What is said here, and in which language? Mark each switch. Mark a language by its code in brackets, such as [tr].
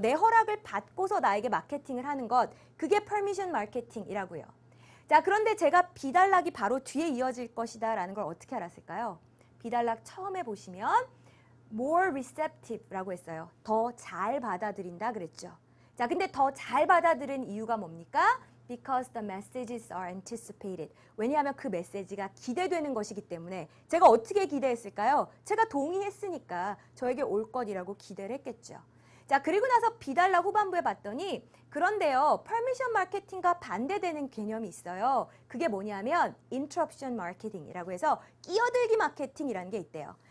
[ko] 내 허락을 받고서 나에게 마케팅을 하는 것, 그게 permission marketing이라고요. 자, 그런데 제가 B단락이 바로 뒤에 이어질 것이다 라는 걸 어떻게 알았을까요? B단락 처음에 보시면 [en] more receptive [ko] 라고 했어요. 더 잘 받아들인다 그랬죠. 자, 근데 더 잘 받아들인 이유가 뭡니까? [en] Because the messages are anticipated. [ko] 왜냐하면 그 메시지가 기대되는 것이기 때문에 제가 어떻게 기대했을까요? 제가 동의했으니까 저에게 올 것이라고 기대를 했겠죠. 자, 그리고 나서 B단락 후반부에 봤더니 그런데요, permission marketing과 반대되는 개념이 있어요. 그게 뭐냐면 interruption marketing이라고 해서 끼어들기 마케팅이라는 게 있대요.